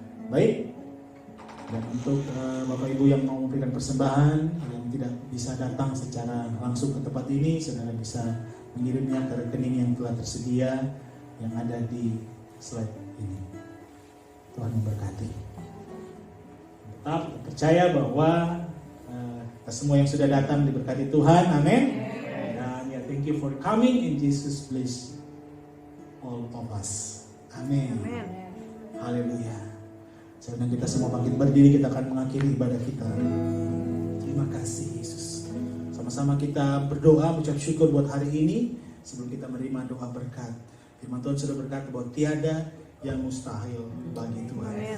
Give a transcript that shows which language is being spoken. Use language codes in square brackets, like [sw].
[id] Baik, dan untuk Bapak Ibu yang mau memberikan persembahan yang tidak bisa datang secara langsung ke tempat ini, saudara bisa mengirimnya ke rekening yang telah tersedia yang ada di slide ini. Tuhan memberkati. Tetap percaya bahwa kita semua yang sudah datang diberkati Tuhan, amin. Dan ya, [en] thank you for coming, in Jesus bless all of us, amin. [id] Haleluya. Sebelum kita semua bangkit berdiri, kita akan mengakhiri ibadah kita. Terima kasih Yesus. Sama-sama kita berdoa, mengucap syukur buat hari ini sebelum kita menerima doa berkat. Firman Tuhan sudah berkata bahwa tiada yang mustahil bagi Tuhan.